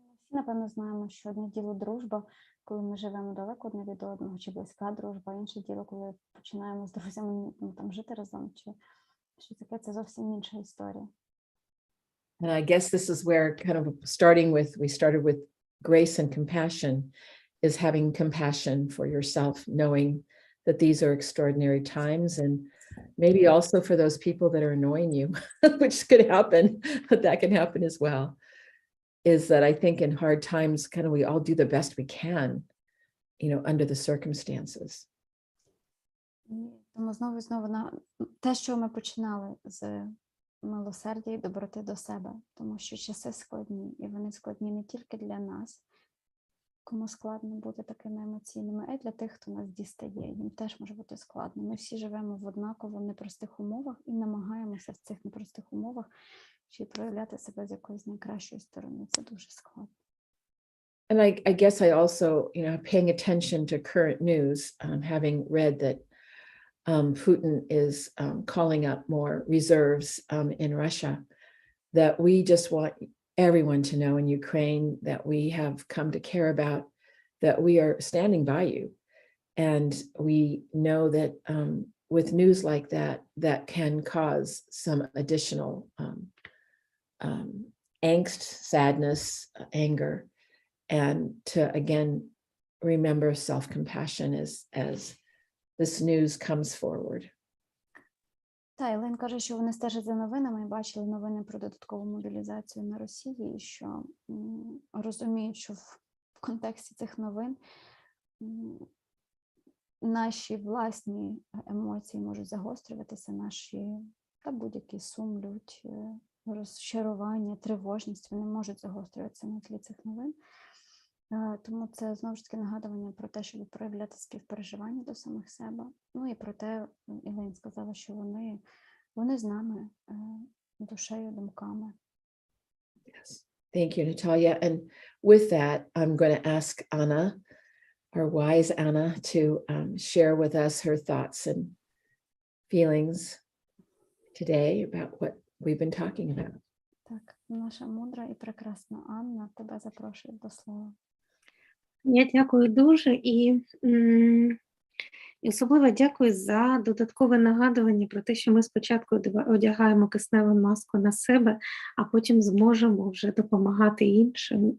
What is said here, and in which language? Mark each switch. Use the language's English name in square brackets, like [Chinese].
[Ukrainian] Напевно, знаємо, що одне діло дружба, коли ми живемо далеко одне від одного, чи близька дружба, інше діло, коли починаємо з друзями там жити разом, чи що таке, це зовсім інша історія. [English] And I guess this is where kind of we started with grace and compassion, is having compassion for yourself, knowing that these are extraordinary times, and maybe also for those people that are annoying you, which could happen, but that can happen as well, is that I think in hard times, kind of we all do the best we can, under the circumstances. [Ukrainian] Тому знову на те, що ми починали з милосердя і доброти до себе, тому що часи складні, і вони складні не тільки для нас, кому складно бути такими емоційними, а й для тих, хто нас дістає. Їм теж може бути складно. Ми всі живемо в однаково непростих умовах і намагаємося в цих непростих умовах чи проявляти себе з якоїсь найкращої сторони. Це дуже складно. [English] And I guess I also, paying attention to current news, having read that Putin is calling up more reserves in Russia, that we just want everyone to know in Ukraine that we have come to care about, that we are standing by you. And we know that with news like that, that can cause some additional angst, sadness, anger, and to, again, remember self-compassion as this news comes forward. [Ukrainian] Так, Елен каже, що вони стежать за новинами і бачили новини про додаткову мобілізацію на Росії, і що розуміють, що в контексті цих новин наші власні емоції можуть загострюватися, наші та будь-який сум, лють, розчарування, тривожність, вони можуть загострюватися на тлі цих новин. Тому це, знову ж таки, нагадування про те, щоб проявляти співпереживання до самих себе. Ну і про те, Ілейн сказала, що вони з нами душею, думками. [English] Yes. Thank you, Natalia. And with that, I'm going to ask Anna, our wise Anna, to share with us her thoughts and feelings today about what we've been talking about. [Ukrainian] Так, наша мудра і прекрасна Анна тебе запрошує до слова. Я дякую дуже і особливо дякую за додаткове нагадування про те, що ми спочатку одягаємо кисневу маску на себе, а потім зможемо вже допомагати іншим.